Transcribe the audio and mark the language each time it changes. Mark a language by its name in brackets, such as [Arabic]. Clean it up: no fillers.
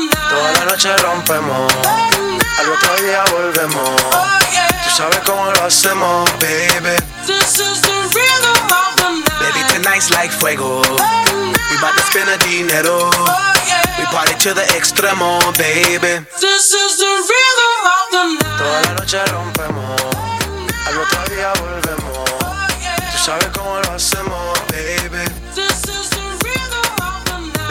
[Spanish] Toda la noche rompemos, al otro día volvemos. Tú sabes cómo lo hacemos, baby. [English] This is the rhythm of the night. Baby, tonight's like fuego. We bout to spend a dinero. We party to the extremo, baby. This is the rhythm of the night. [Spanish] Toda la noche rompemos, al otro día volvemos. Tú sabes cómo lo hacemos, baby. [English] This is the rhythm of the night.